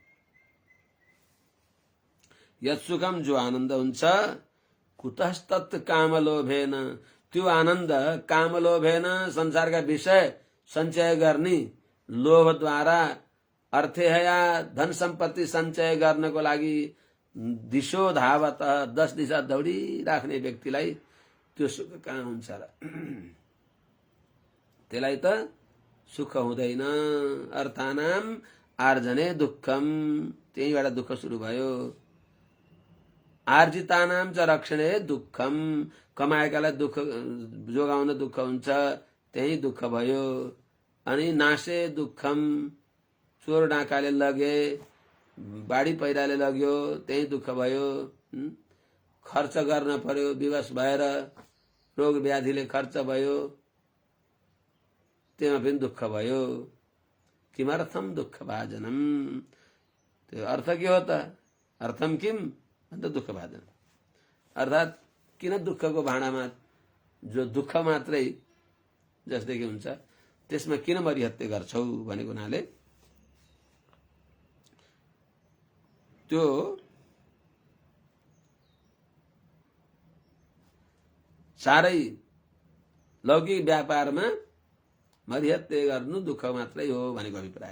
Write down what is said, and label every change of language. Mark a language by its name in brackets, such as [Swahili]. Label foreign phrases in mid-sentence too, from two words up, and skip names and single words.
[Nepali] यत्सुखम जो आनन्द हुन्छ [Sanskrit] कुतस्तत् कामलोभेन, [Nepali] त्यो आनन्द कामलोभेन संसारका विषय सञ्चय गर्ने लोभद्वारा अर्थे या धन सम्पत्ति सञ्चय गर्नको लागि [Sanskrit] दिशो धावत [Nepali] 10 दिशा दौडिराख्ने व्यक्तिलाई त्यो सुख कहाँ हुन्छ र? त्यसलाई त सुख हुँदैन। [Sanskrit] अर्थानाम आर्जने दुःखम, [Nepali] त्यहीबाट दुःख सुरु भयो। [Sanskrit] आर्जितानाम च रक्षणे दुःखम, [Nepali] कमाएकालाई दुःख जोगाउन दुःख हुन्छ, त्यही दुःख भयो। अनि [Sanskrit] नाशे दुःखम, [Nepali] चोर डाकाले लगे, बाढी पहिराले लग्यो, त्यही दुःख भयो। खर्च गर्न पर्यो, विवश भएर रोग व्याधिले खर्च भयो, त्यहाँ पनि दुःख भयो। [Sanskrit] किमर्थम दुःख भाजनम, [Nepali] त्यो अर्थ के हो त? [Sanskrit] अर्थम किम अन्त दुःख भाजन, [Nepali] अर्थात किन दुःखको भाँडामा जो दुःख मात्रै जसदेखि हुन्छ त्यसमा किन मरिहत्ते गर्छौ भनेको हुनाले त्यो साह्रै लौकिक व्यापारमा मरिहत्ते गर्नु दुःख मात्रै हो भनेको अभिप्राय।